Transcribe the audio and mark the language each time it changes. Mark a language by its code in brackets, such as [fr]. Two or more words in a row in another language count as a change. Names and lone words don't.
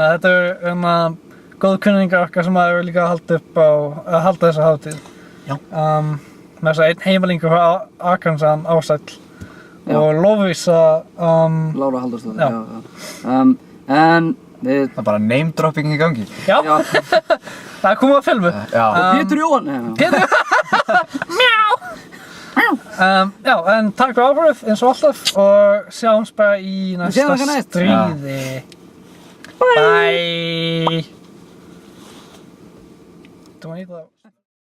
[is] Þetta er góð kunningar okkar sem hefur líka að halda þessa hátíð. Já. Með þess að einn heimalingur frá Arkansas, Ásæll. Og Lovísa, Lára Halldórsdóttir, já. En við... Það er bara [en] name dropping [is] í gangi. Já. Það er komið á filmu. Já. Pétur Jóhann. Já, en takk fyrir áhugað eins og alltaf og sjáumst bara í næsta stríði. [en] Bye! Do I need that?